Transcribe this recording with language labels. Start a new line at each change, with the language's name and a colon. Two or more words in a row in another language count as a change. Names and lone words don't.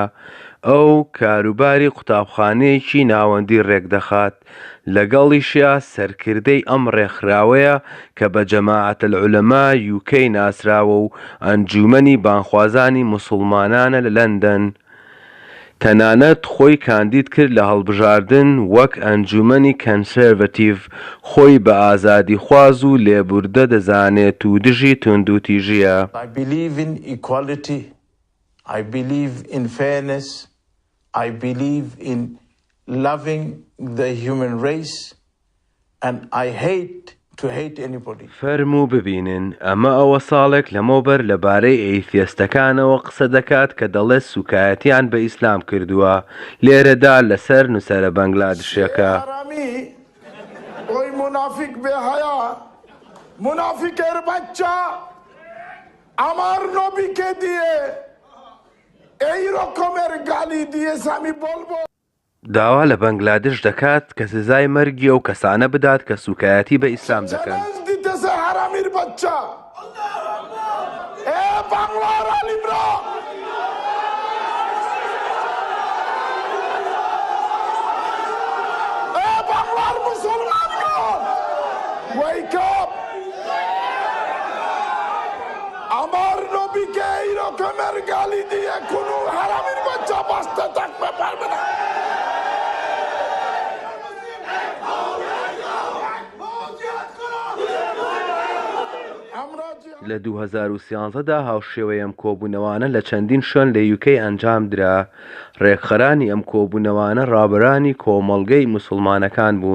Central Kurdish: ئەو کاروباری قوتابخانەیەکی ناوەندی ڕێکدەخات، لەگەڵیشیا سەرکردەی ئەم ڕێکخراوەیە کە بە جەماعەت العولەما یوکەی ناسراوە و ئەنجومەنی بانخوازانی موسوڵمانانە لە لەندەن. تەنانەت خۆی کاندید کرد لە هەڵبژاردن وەک ئەنجومەنی کەنسێڤەتیڤ، خۆی بە ئازادی خواز و لێبوردە دەزانێت و دژی تند و تیژیە.
English: I believe in equality. I believe in fairness. I believe in loving the human race. And I hate to hate anybody.
Central Kurdish: فەرموو ببینن ئەمە ئەوە ساڵێک لەمەوبەر لەبارەی ئەیتیستەکانەوە قسە دەکات کە دەڵێت سوکایەتیان بە ئیسلام کردووە. لێرەدا لەسەر نووسەرە بەنگلادشیەکە
Bangla: ওই মুনাফিক বেহায়া মুনাফিকের বাচ্চা আমার নবীকে দিয়ে এই রকমের গালি দিয়েছে আমি বলবো
Central Kurdish: داوا لە بەنگلادش دەکات کە سزای مەرگی ئەو کەسانە بدات کە سوکایەتی بە ئیسلام دەکەن.
Bangla: দিতেছে হারামির বাচ্চা এ বাংলার আলিমরা এ বাংলার মুসলমানগণ
English: Wake up!
Bangla: আমার নবীকে এই রকমের গালি দিয়ে কোনো হারামির বাচ্চা বাঁচতে থাকতে পারবে না।
Central Kurdish: لە 2013دا هاوشێوەی ئەم کۆبوونەوانە لە چەندین شوێن لە یوکەی ئەنجام درا. ڕێکخەرانی ئەم کۆبوونەوانە ڕابەرانی کۆمەڵگەی موسڵمانەکان بوون.